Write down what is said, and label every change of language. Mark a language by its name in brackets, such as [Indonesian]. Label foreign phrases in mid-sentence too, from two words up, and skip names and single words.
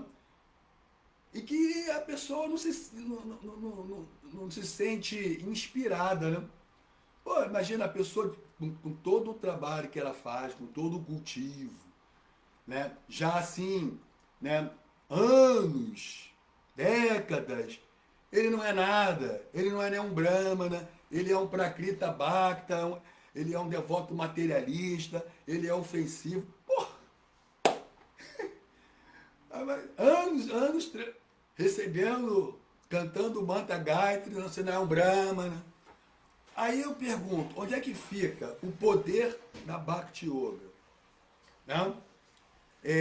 [Portuguese] E que a pessoa não se sente inspirada, né? Pô, imagina a pessoa com todo o trabalho que ela faz, com todo o cultivo, né? Já assim, né? Anos, décadas, ele não é nada, ele não é nem um brahmana, ele é um [Sanskrit] prakrita bhakta, [Portuguese] ele é um devoto materialista, ele é ofensivo. Porra! Anos recebendo, cantando Manta Gayatri, você não é um brahmana. Aí eu pergunto, onde é que fica o poder da Bhakti Yoga?